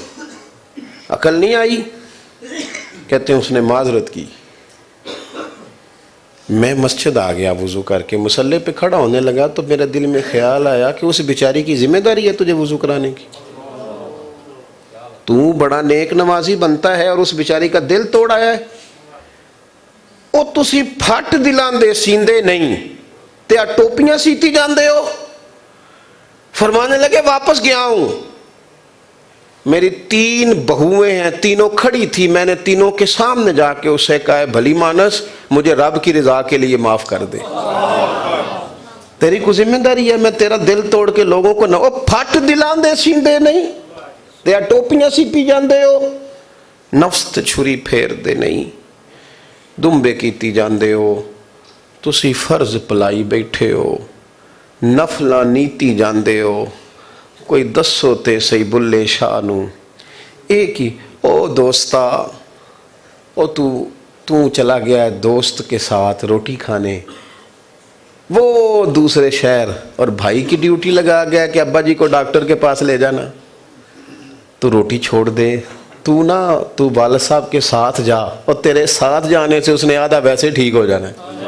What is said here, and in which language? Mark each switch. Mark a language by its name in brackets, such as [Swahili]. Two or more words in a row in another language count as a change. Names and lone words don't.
[Urdu] عقل نہیں آئی؟ کہتے ہیں اس نے معذرت کی. میں مسجد آ گیا وضو کر کے, مصلی پہ کھڑا ہونے لگا تو میرے دل میں خیال آیا کہ اس بیچاری کی ذمہ داری ہے تجھے وضو کرانے کی. تو بڑا نیک نمازی بنتا ہے اور اس بیچاری کا دل توڑ آیا ہے. [Punjabi] او تسی پھٹ دلاں دے سیندے نہیں تے ٹوپیاں سیتی جاندے ہو. [Urdu] فرمانے لگے واپس گیا ہوں, میری 3 بہویں ہیں, تینوں کھڑی تھی. میں نے تینوں کے سامنے جا کے اسے کہا بھلی مانس مجھے رب کی رضا کے لیے معاف کر دے, تیری کو ذمہ داری ہے, میں تیرا دل توڑ کے لوگوں کو نہ. [Punjabi] او پھٹ دلاں دے سیندے نہیں تے ٹوپیاں سیتی جاندے ہو, نفس تے چھری پھیر دے نہیں, دمبے کیتی جاندے ہو. تسی فرض پلائی بیٹھے ہو, نفلاں نیتی جاندے ہو. کوئی دسو تے سی بلے شاہ نو ایک ہی. [Urdu] او دوستا, او تو چلا گیا ہے دوست کے ساتھ روٹی کھانے وہ دوسرے شہر, اور بھائی کی ڈیوٹی لگا گیا کہ ابا جی کو ڈاکٹر کے پاس لے جانا. تو روٹی چھوڑ دے, تو والد صاحب کے ساتھ جا, اور تیرے ساتھ جانے سے اس نے آدھا ویسے ٹھیک ہو جانا ہے.